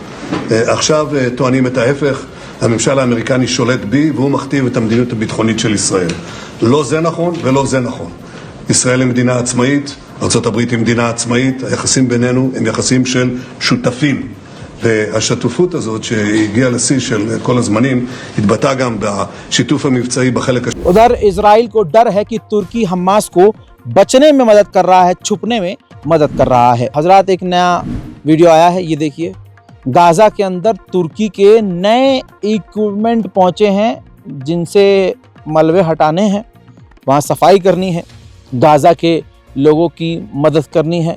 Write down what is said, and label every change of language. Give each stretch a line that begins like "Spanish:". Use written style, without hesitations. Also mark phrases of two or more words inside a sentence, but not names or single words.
Hebrew: עכשיו טוענים את ההפך, הממשל האמריקני שולט בי והוא מכתיב את המדיניות הביטחונית של ישראל. לא זה נכון ולא זה נכון. ישראל היא מדינה עצמאית, ארצות הברית היא מדינה עצמאית, היחסים בינינו הם יחסים של שותפים. והשותפות הזאת שהגיעה לשיא של כל הזמנים התבטאה גם בשיתוף המבצעי בחלק השני.
Hindi: उधर इजराइल को डर है कि तुर्की हमास को बचने में मदद कर रहा है, छुपने में मदद कर रहा है। हजरात, एक नया वीडियो आया है, ये देखिए। गाजा के अंदर तुर्की के नए इक्विपमेंट पहुंचे हैं जिनसे मलबे हटाने हैं, वहाँ सफाई करनी है, गाजा के लोगों की मदद करनी है।